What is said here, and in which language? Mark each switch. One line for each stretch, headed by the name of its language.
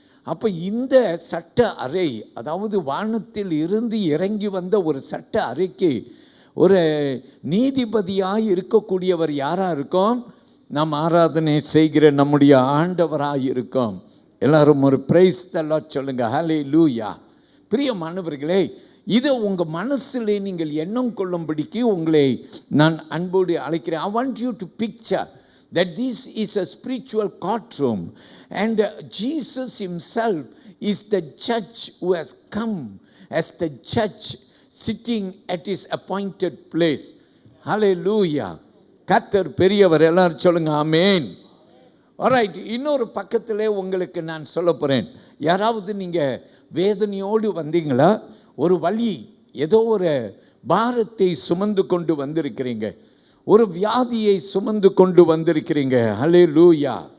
Tamil: அப்போ இந்த சட்ட அறை, அதாவது வானத்தில் இருந்து இறங்கி வந்த ஒரு சட்ட அறைக்கு ஒரு நீதிபதியாய் இருக்கக்கூடியவர் யாராக இருக்கும்? நாம் ஆராதனை செய்கிற நம்முடைய ஆண்டவராக இருக்கும். எல்லாரும் ஒரு
English: praise the Lord
Tamil: சொல்லுங்க. ஹல்லேலூயா. பிரியமானவர்களே, இதை உங்கள் மனசில் நீங்கள் எண்ணம் கொள்ளும்படிக்கு உங்களை நான் அன்போடு அழைக்கிறேன்.
English: I want you to picture that this is a spiritual courtroom and Jesus himself is the judge who has come as the judge sitting at his appointed place.
Tamil: Hallelujah. கர்த்தர் பெரியவர். எல்லாரும் சொல்லுங்க ஆமென். ஆல்ரைட், இன்னொரு பக்கத்திலே உங்களுக்கு நான் சொல்ல போகிறேன். யாராவது நீங்கள் வேதனையோடு வந்தீங்களா? ஒரு வலி, ஏதோ ஒரு பாரத்தை சுமந்து கொண்டு வந்திருக்கிறீங்க, ஒரு வியாதியை சுமந்து கொண்டு வந்திருக்கிறீங்க. ஹல்லேலூயா.